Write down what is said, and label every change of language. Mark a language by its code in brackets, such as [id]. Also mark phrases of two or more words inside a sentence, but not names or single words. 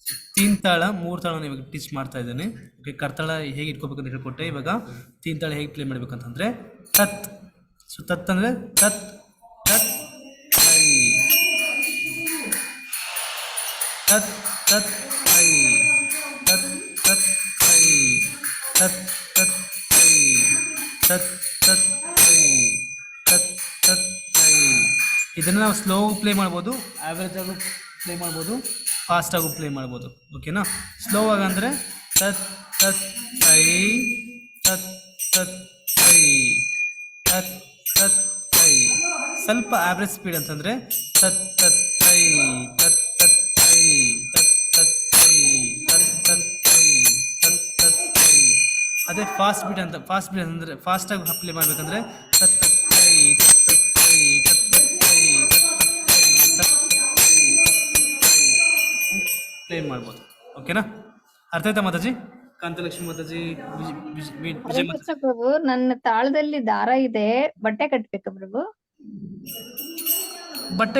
[kn] ತೀನ್ ತಾಳ ಮೂರು ತಾಳ ಇವಾಗ ಟೀಚ್ ಮಾಡ್ತಾ ಇದ್ದೀನಿ. ಓಕೆ, ಕರ್ತಾಳ ಹೇಗೆ ಇಟ್ಕೋಬೇಕಂತ ಹೇಳ್ಕೊಟ್ಟೆ. ಇವಾಗ ತೀನ್ ತಾಳ ಹೇಗೆ ಪ್ಲೇ ಮಾಡ್ಬೇಕಂತಂದ್ರೆ ತತ್. ಸೊ ತತ್ ಅಂದ್ರೆ ತತ್ ತತ್ ಐ, ತತ್ ತತ್ ಐ, ತತ್ ತತ್ ಐ, ತತ್ ತತ್ ಐ, ತತ್ ತತ್ ಐ, ತತ್ ತತ್ ಐ. ಇದನ್ನು ನಾವು [en] slow play [kn] ಮಾಡ್ಬೋದು, ಆ್ಯಾವ್ರೇಜ್ ಆಗು ಪ್ಲೇ ಮಾಡ್ಬೋದು, ಫಾಸ್ಟ್ ಆಗು ಪ್ಲೇ ಮಾಡ್ಬೋದು. ಓಕೆನಾ? ಸ್ಲೋ ಆಗಿ ಅಂದರೆ ತತ್ ತತ್ ಐ, ತತ್ ತತ್ ಐ, ತತ್ ತತ್ ಐ. ಸ್ವಲ್ಪ [en] average speed [kn] ಅಂತಂದರೆ ತತ್ ತತ್ ಐ, ತತ್ ತತ್ ಐ, ತತ್ ತತ್ ಐ, ತತ್ ತತ್ ಐ, ತತ್ ತತ್ ಐ. ಅದೇ [en] fast beat [kn] ಅಂದರೆ ಫಾಸ್ಟಾಗಿ ಪ್ಲೇ ಮಾಡಬೇಕಂದ್ರೆ ತತ್ ತತ್ ಐ, ತತ್ ತತ್ ಐ, ತತ್ ತತ್ ಐ, ತತ್ ತತ್ ಐ, ತತ್ ತತ್ ಐ, ತತ್ ತತ್ ಐ ಪ್ಲೇ ಮಾಡ್ಬೋದು. ಓಕೆನಾ? ಅರ್ಥ ಆಯ್ತಾ ಮಾತಾಜಿ? ಕಾಂತಲಕ್ಷ್ಮಿ ಮಾತಾಜಿ, ಹರೇ ವಿಜಯ ಕೃಷ್ಣ ಮಾತಾಜಿ. ಪ್ರಭು, ನನ್ನ ತಾಳದಲ್ಲಿ ದಾರ ಇದೆ, ಬಟ್ಟೆ ಕಟ್ಬೇಕಾ ಪ್ರಭು? ಬಟ್ಟೆ